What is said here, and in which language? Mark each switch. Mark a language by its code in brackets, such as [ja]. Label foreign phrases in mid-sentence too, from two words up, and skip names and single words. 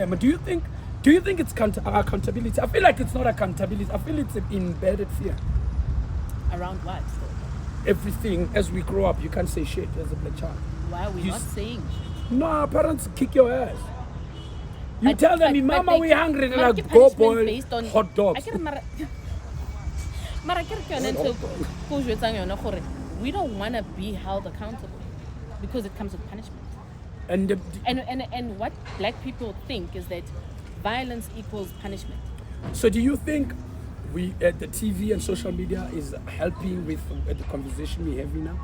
[en] But do you think it's accountability? I feel like it's not accountability. I feel it's an embedded fear. Around what? Everything as we grow up, you can't say shit as a black child. Why are we You not saying shit? No, our parents kick your ass. You But- tell them, but "Mama, they- we're hungry." They're but like, get "Go punishment boil based on- hot dogs." I get it, [st] mara ke re ke yone ntho ko jwetsang yona gore [en] we don't want to be held accountable because it comes with punishment. And And what black people think is that violence equals punishment. so, do you think the TV and social media is helping with the conversation we're having now?